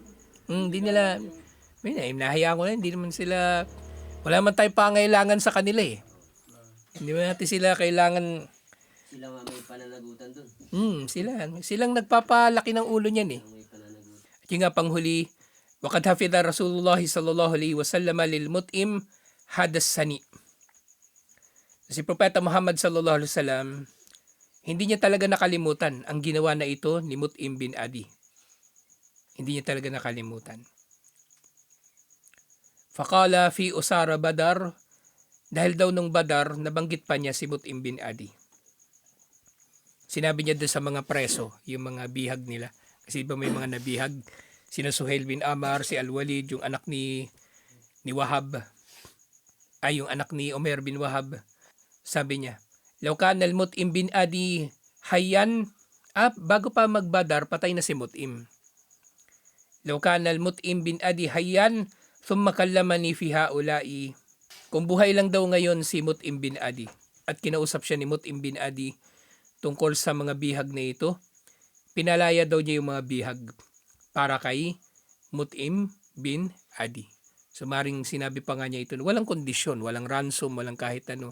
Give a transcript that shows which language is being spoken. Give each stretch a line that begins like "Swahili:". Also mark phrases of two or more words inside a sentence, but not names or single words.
Filipino: Hindi nila, nahiya ko na, hindi naman sila, wala man tayong pangailangan sa kanila eh. Hindi man natin sila kailangan. Sila nga may pananagutan dun. Silang nagpapalaki ng ulo niyan eh. May pananagutan. At yung nga panghuli,
Arabic: وقد حفظ رسول الله صلى الله عليه وسلم لمطعم هذا الصنيع.
Filipino: Si Propeta Muhammad
Arabic: صلى الله عليه وسلم,
Filipino: hindi niya talaga nakalimutan ang ginawa na ito ni Mut'im bin Adi. Hindi niya talaga nakalimutan.
Arabic: فقال في أسارى بدر,
Filipino: dahil daw nung Badar, nabanggit pa niya si Mut'im bin Adi. Sinabi niya doon sa mga preso, yung mga bihag nila. Kasi iba may mga nabihag, sina Suhail bin Amar, si Al-Walid, yung anak ni Wahab, yung anak ni Umair bin Wahab. Sabi niya,
Arabic: لو كان المطعم بن عدي حيا,
Filipino: bago pa magbadar, patay na si Mut'im.
Arabic: لو كان المطعم بن عدي حيا ثم كلمني في هؤلاء.
Filipino: Kung buhay lang daw ngayon si Mut'im bin Adi, at kinausap siya ni Mut'im bin Adi tungkol sa mga bihag na ito, pinalaya daw niya yung mga bihag para kay Mut'im bin Adi. So maring sinabi pa nga niya ito, walang kondisyon, walang ransom, walang kahit ano.